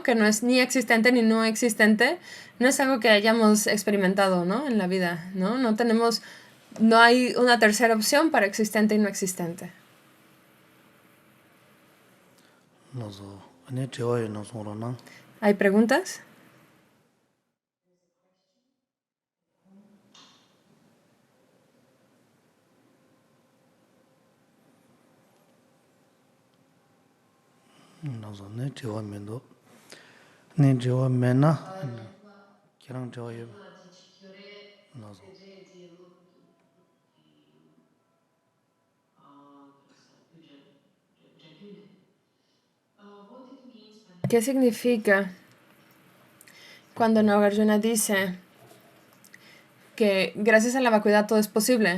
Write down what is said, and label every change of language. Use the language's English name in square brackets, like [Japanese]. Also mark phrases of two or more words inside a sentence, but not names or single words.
[Spanish] Que no es ni existente ni no existente, no es algo que hayamos experimentado, ¿no? En la vida, ¿no? No hay una tercera opción para existente y no existente. ¿Hay preguntas? 네 저와 면도 네 저와 메나 기랑 저요 나서 ¿Qué significa cuando Nagarjuna dice que gracias a la vacuidad todo es posible.